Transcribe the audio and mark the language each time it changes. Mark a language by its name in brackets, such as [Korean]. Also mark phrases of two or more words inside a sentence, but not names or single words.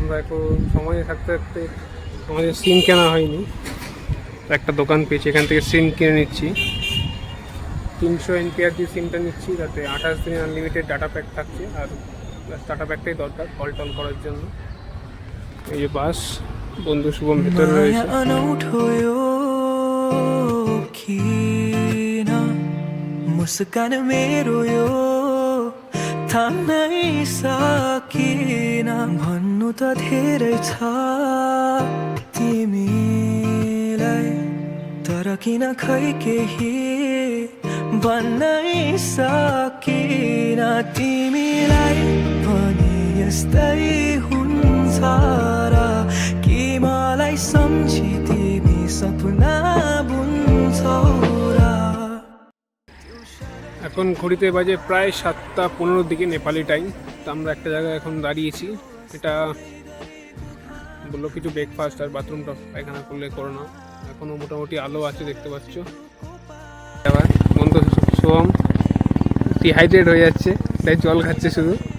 [Bangla] তো আমরা এখন সময়ে থাকতে আমাদের সিম কেনা হয়নি, একটা দোকান পেয়েছি, এখান থেকে সিম কিনে নিচ্ছি। 300 এমপিআর দিয়ে সিমটা নিচ্ছি, যাতে 28 দিনের [English] unlimited data pack [Bangla] থাকছে। আর [English] data packটাই [Bangla] দরকার কল টল করার জন্য। এই যে বাস, বন্ধু শুভম ভেতরে রয়েছে। [Nepali] मुस्कान मेरो यो थाम्नै सकिन भन्नु त धेरै छ तिमीलाई, तर किन खै केही भन्नै सकिन तिमीलाई पनि यस्तै हुन्छ र कि मलाई सम्झी तिमी सपना बुन्छौ र। [Bangla] এখন ঘড়িতে বাজে প্রায় 7:15 দিকে [English] Nepali time. [Bangla] তো আমরা একটা জায়গায় এখন দাঁড়িয়েছি। এটা বললো কিছু ব্রেকফাস্ট আর বাথরুমটা পায়খানা করলে করে নাও। এখনও মোটামুটি আলো আছে, দেখতে পাচ্ছ। এবার বন্ধু শুভম ডিহাইড্রেট হয়ে যাচ্ছে, তাই জল খাচ্ছে শুধু।